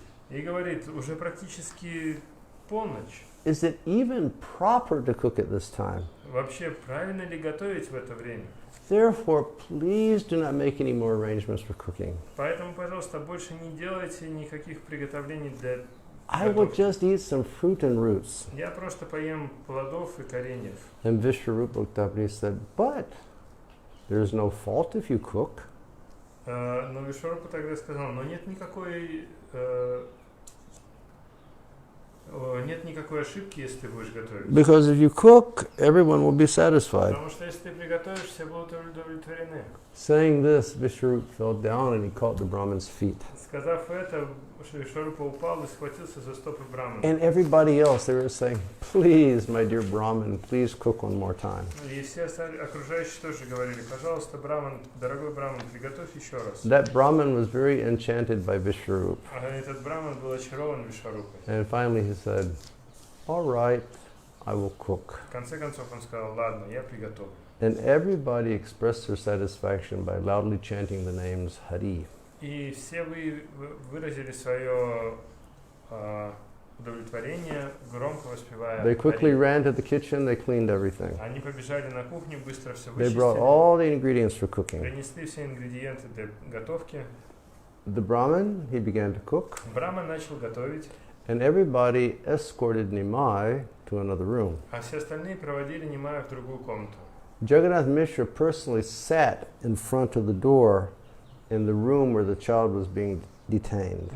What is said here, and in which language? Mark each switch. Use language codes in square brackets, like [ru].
[ru] и говорит, уже практически полночь. [en] Is it even proper to cook at this time? [ru] Вообще, правильно ли готовить в это время? [en] Therefore, please do not make any more arrangements for cooking. [ru] Поэтому, пожалуйста, больше не делайте никаких приготовлений для [en] I will [ru] готовки. [en] just eat some fruit and roots. [ru] Я просто поем плодов и кореньев. [en] And Vishwarup looked up and he said, but there's no fault if you cook. [ru] Но Вишварупа тогда сказал, но нет никакой ошибки, если ты будешь готовить. [en] Because if you cook, everyone will be satisfied. [ru] Потому что если ты приготовишь, все будут удовлетворены. [en] Saying this, Vishwarup fell down and he caught the Brahmin's feet. [ru] Сказав это, Вишварупа упал и схватился за стопы Брамана. [en] And everybody else, they were saying, please, my dear Brahmin, please cook one more time. [ru] И все окружающие тоже говорили, пожалуйста, Браман, дорогой Браман, приготовь еще раз. [en] That Brahmin was very enchanted by Vishwarup. [ru] А этот Браман был очарован Вишварупой. [en] And finally he said, all right, I will cook. [ru] В конце концов он сказал, ладно, я приготовлю. [en] And everybody expressed their satisfaction by loudly chanting the names Hari. [ru] И все выразили свое удовлетворение, громко воспевая [en] They quickly [ru] Хари. [en] ran to the kitchen, they cleaned everything. [ru] Они побежали на кухню, быстро все [en] They brought [ru] вычистили, [en] all the ingredients for cooking. [ru] принесли все ингредиенты для готовки. [en] The Brahmin, he began to cook, [ru] Браман начал готовить, [en] and everybody escorted Nimai to another room. [ru] а все остальные проводили Нимая в другую комнату. [en] Jagannath Mishra personally sat in front of the door in the room where the child was being detained.